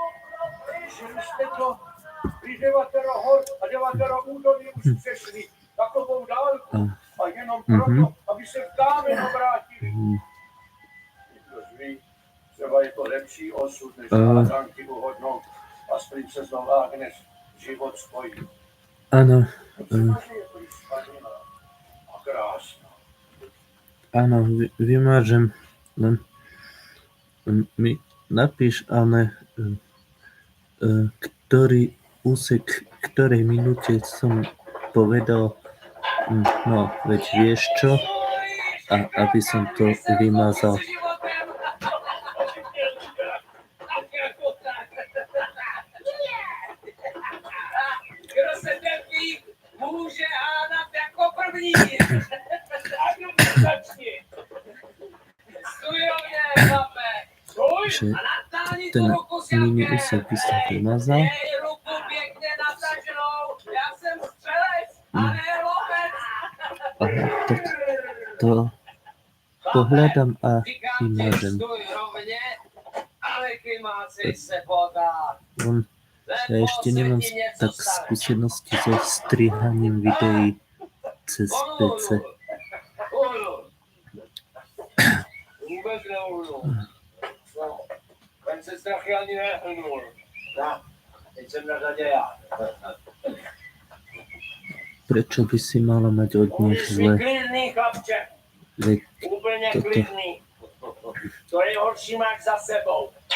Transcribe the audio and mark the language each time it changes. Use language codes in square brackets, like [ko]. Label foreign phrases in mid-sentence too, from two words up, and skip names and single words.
[cs] Když 9 hor a 9 údolí už přešli takovou dálku a jenom proto, aby se v kámen obrátili. Kdo ví, třeba je to lepší osud, než hádanky uhodnout a s princeznou Agnes život spojí. [sk] Áno. A krásna. Áno, vymážem. Len mi napíš, ale ktorý úsek, ktorej minúte som povedal, no, veď vieš čo, a aby som to vymazal. [cs] Kdo se trpí, může hádat jako první. [sk] Že ten mini úsek by som vymazal. Aha, tak to pohľadám a vymážem. Ja ešte nemám tak skúsenosti so strihaním videí cez PC. [cs] Ten se strachy ani nehrnul. Teď jsem na řadě já. [sk] Prečo by si mala mať od nich zle? [cs] Klidný, chlapče. [sk] Veď [cs] Úplně [sk] toto. [cs] klidný. To je horší máš za sebou.